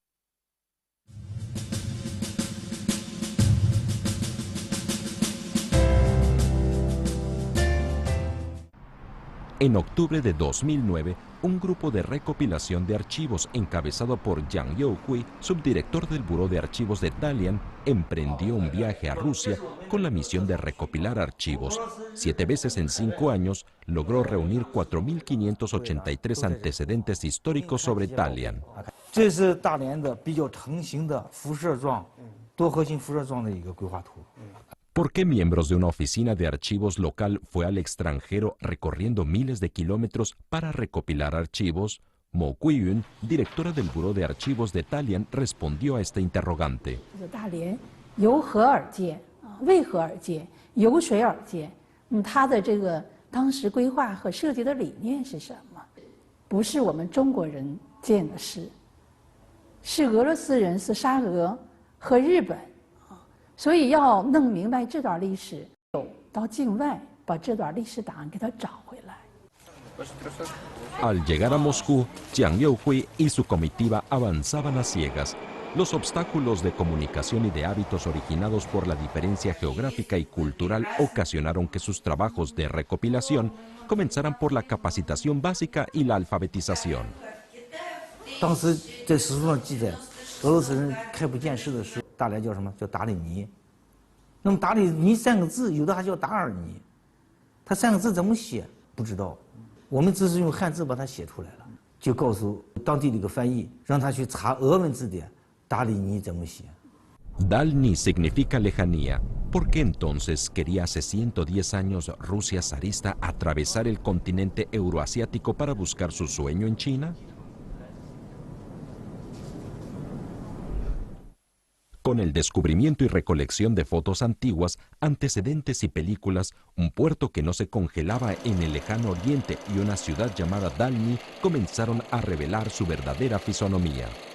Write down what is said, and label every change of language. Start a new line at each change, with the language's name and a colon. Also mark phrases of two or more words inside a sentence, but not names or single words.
Spanish: En octubre de 2009, un grupo de recopilación de archivos encabezado por Jiang Youhui, subdirector del Buró de Archivos de Dalian, emprendió un viaje a Rusia con la misión de recopilar archivos. 7 veces en 5 años logró reunir 4.583 antecedentes históricos sobre Dalian.
Chinese: 这是大连的比较成型的辐射状、多核心辐射状的一个规划图。
Spanish: ¿Por qué miembros de una oficina de archivos local fue al extranjero recorriendo miles de kilómetros para recopilar archivos? Mo Guiyun, directora del Buró de Archivos de Dalian, respondió a este interrogante.
Chinese: 大连由何而建？为何而建？由谁而建？它的这个当时规划和设计的理念是什么？不是我们中国人建的事，是俄罗斯人，是沙俄和日本。所以要弄明白这段历史，到境外把这段历史档案给它找回来。
Spanish: Al llegar a Moscú, Jiang Youhui y su comitiva avanzaban a ciegas. Los obstáculos de comunicación y de hábitos originados por la diferencia geográfica y cultural ocasionaron que sus trabajos de recopilación comenzaran por la capacitación básica y la alfabetización.
Chinese: 当时在史书上记载，俄罗斯人开普建设的时候，大连叫什么？叫达里尼。那么达里尼3个字，有的还叫达尔尼。他3个字怎么写？不知道。我们只是用汉字把它写出来了，就告诉当地的一个翻译，让他去查俄文字典，达里尼怎么写。
Spanish: Dalny significa lejanía. ¿Por qué entonces quería hace 110 años Rusia zarista atravesar el continente euroasiático para buscar su sueño en China? Con el descubrimiento y recolección de fotos antiguas, antecedentes y películas, un puerto que no se congelaba en el lejano oriente y una ciudad llamada Dalny comenzaron a revelar su verdadera fisonomía.